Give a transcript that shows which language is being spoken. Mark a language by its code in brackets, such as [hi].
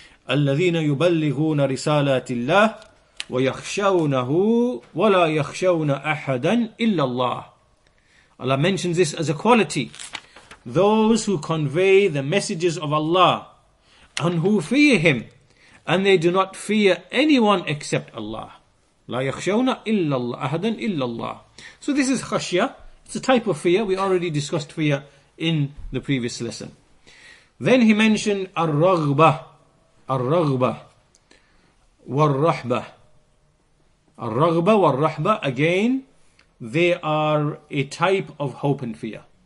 [ar] الَّذِينَ يُبَلِّغُونَ رِسَالَاتِ اللَّهِ وَيَخْشَوْنَهُ وَلَا يَخْشَوْنَ أَحَدًا إِلَّا اللَّهِ. [en] Allah mentions this as a quality. Those who convey the messages of Allah and who fear Him, and they do not fear anyone except Allah. [ar] لا يخشون إلا الله أحدا إلا الله. [en] So this is khashya. It's a type of fear. We already discussed fear in the previous lesson. Then he mentioned [ar] الرغبة والرهبة. الرغبة والرهبة, [en] again, they are a type of hope and fear.